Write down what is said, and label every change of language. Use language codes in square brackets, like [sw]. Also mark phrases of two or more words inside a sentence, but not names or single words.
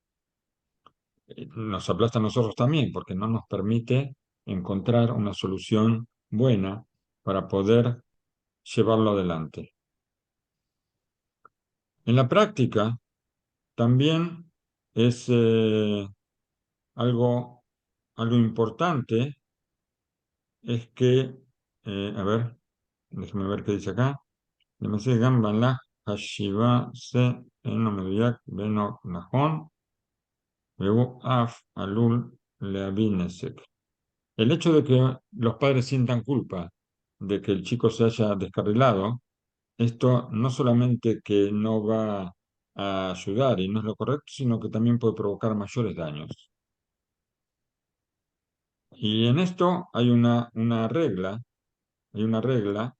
[es] Nos aplasta a nosotros también, porque no nos permite encontrar una solución buena para poder llevarlo adelante. En la práctica también es algo, algo importante, es que, a ver, déjame ver qué dice acá. [he] למעשה גם במהלך חשיבה זה אינו מדויק ואינו נכון, והוא אף עלול להביא נזק. [es] El hecho de que los padres sientan culpa de que el chico se haya descarrilado, esto no solamente que no va a ayudar y no es lo correcto, sino que también puede provocar mayores daños. Y en esto hay una regla.